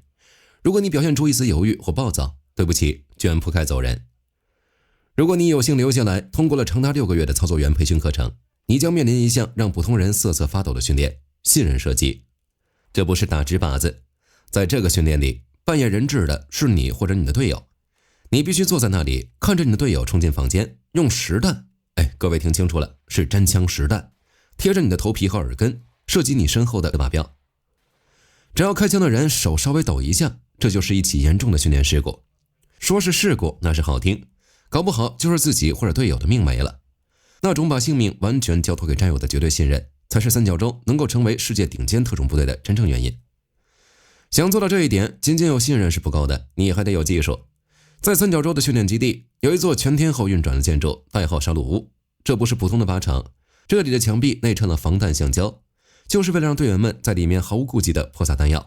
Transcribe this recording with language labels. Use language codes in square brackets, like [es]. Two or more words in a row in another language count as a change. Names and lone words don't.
[zh] 如果你表現出一絲猶豫或暴躁，對不起，卷鋪蓋走人。如果你有幸留下來，通過了長達6個月的操作員培訓課程，你将面臨一項讓普通人瑟瑟發抖的訓練——信任射擊。這不是打直靶子，在這個訓練裡， 扮演人質的是你或者你的隊友，你必須坐在那裡看着你的隊友冲进房間，用实弹，各位听清楚了，是真枪实弹，貼着你的头皮和耳根，射擊你身後的靶標。只要開槍的人手稍微抖一下，這就是一起嚴重的訓練事故。說是事故那是好聽，搞不好就是自己或者隊友的命沒了。那種把性命完全交托給戰友的絕對信任，才是三角洲能夠成為世界頂尖特種部队的真正原因。想做到這一點，僅僅有信任是不夠的，你還得有技術。在三角洲的訓練基地，有一座全天候運轉的建築，代號殺戮屋。這不是普通的靶場，這裡的牆壁內嵌了防彈橡膠，就是為了讓隊員們在裡面毫無顧忌地潑灑彈藥。